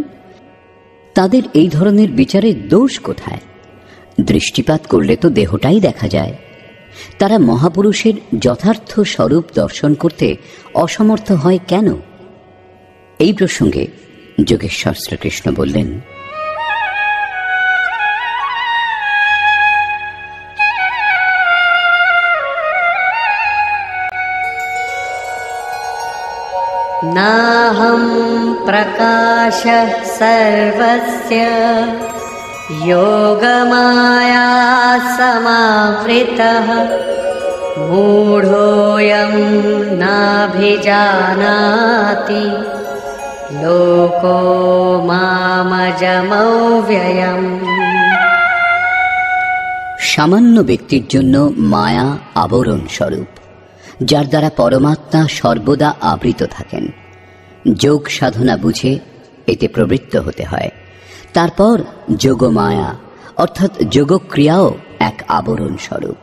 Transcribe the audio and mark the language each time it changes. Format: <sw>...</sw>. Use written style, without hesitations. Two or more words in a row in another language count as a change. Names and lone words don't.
<bn>তাদের এই ধরনের বিচারের দোষ কোথায়? দৃষ্টিপাত করলে তো দেহটাই দেখা যায়। তারা মহাপুরুষের যথার্থ স্বরূপ দর্শন করতে অসমর্থ হয় কেন? এই প্রসঙ্গে যোগেশ্বর শ্রীকৃষ্ণ বললেন,</bn> <sa>नाहं प्रकाशः सर्वस्य योगमाया समावृतः मूढोऽयं नाभिजानाति लोको मामजमव्ययम्।</sa> <bn>সামান্য ব্যক্তির জন্য মায়া আবরণ স্বরূপ, যার দ্বারা পরমাত্মা সর্বদা আবৃত থাকেন। যোগ সাধনা বুঝে এতে প্রবৃত্ত হতে হয়। তারপর যোগমায়া অর্থাৎ যোগক্রিয়াও এক আবরণ স্বরূপ।</bn>